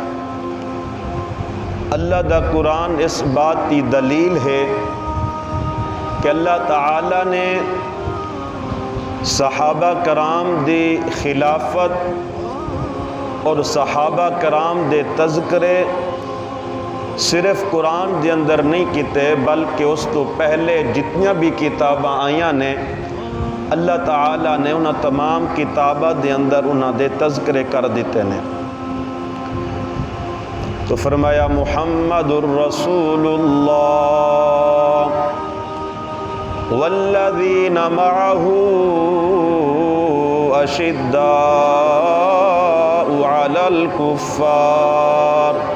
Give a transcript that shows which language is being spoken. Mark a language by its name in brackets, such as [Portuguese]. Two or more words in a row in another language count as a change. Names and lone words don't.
[Punjabi] اللہ دا قرآن اس بات کی دلیل ہے کہ اللہ تعالی نے صحابہ کرام دی خلافت اور صحابہ کرام دے تذکرے صرف قرآن دے اندر نہیں کیتے، بلکہ اس تو پہلے جتنیاں بھی کتاباں آئیاں نے اللہ تعالیٰ نے انہاں تمام کتاباں دے اندر انہاں دے تذکرے کر دیتے ہیں۔ [Urdu] تو فرمایا [Arabic] محمد الرسول اللہ والذین معه اشداء علی الکفار